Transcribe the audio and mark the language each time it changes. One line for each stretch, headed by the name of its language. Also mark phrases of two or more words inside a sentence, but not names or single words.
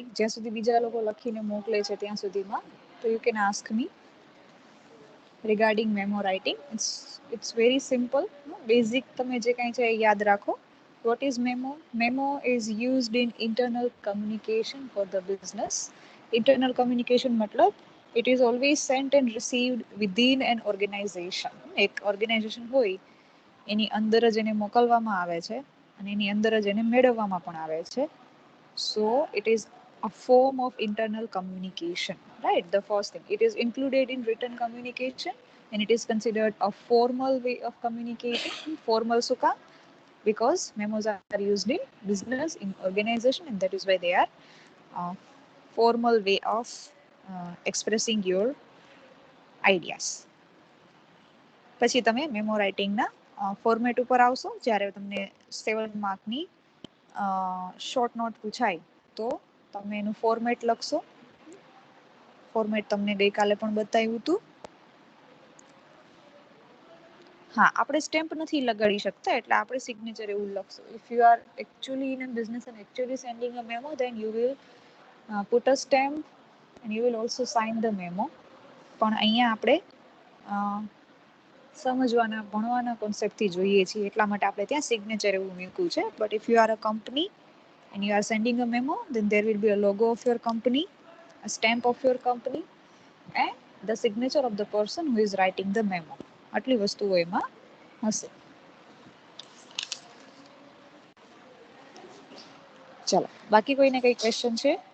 Gujarati: જ્યાં સુધી બીજા લોકો લખીને મોકલે છે ત્યાં સુધીમાં, તો
English: you can ask me regarding memo writing. It's very simple. Basic
Gujarati: તમે જે કાંઈ છે એ યાદ રાખો.
English: What is memo? Memo is used in internal communication for the business. Internal communication મતલબ it is always sent and received within an organization.
Gujarati: એક ઓર્ગેનાઇઝેશન હોય એની અંદર જ એને મોકલવામાં આવે છે અને એની અંદર જ એને મેળવવામાં પણ આવે છે.
English: So it is a form of internal communication, right? The first thing, it is included in written communication and it is considered a formal way of communicating. Formal suka, because memos are used in business, in organization, and that is why they are formal way of expressing your ideas.
Gujarati: પછી તમે
English: memo writingના
Gujarati: ફોર્મેટ ઉપર આવશો. જ્યારે તમને 7 માર્કની
English: short note
Gujarati: પૂછાય તો તમે એનું ફોર્મેટ લખશો. ફોર્મેટ તમને ગઈકાલે પણ બતાવ્યું હતું. હા, આપણે સ્ટેમ્પ નથી લગાડી શકતા એટલે આપણે સિગ્નેચર એવું લખશું.
English: if you are actually in a business and actually sending a memo, then you will put a stamp and you will also sign the memo.
Gujarati: પણ અહીંયા આપણે સમજવાના ભણવાના કોન્સેપ્ટથી જોઈએ છીએ એટલા માટે આપણે ત્યાં સિગ્નેચર એવું મૂક્યું છે.
English: but if you are a company and you are sending a memo, then there will be a logo of your company, a stamp of your company, and the signature of the person who is writing the memo.
Gujarati: આટલી વસ્તુઓ એમાં હશે. ચલો, બાકી કોઈને કઈ ક્વેશ્ચન છે?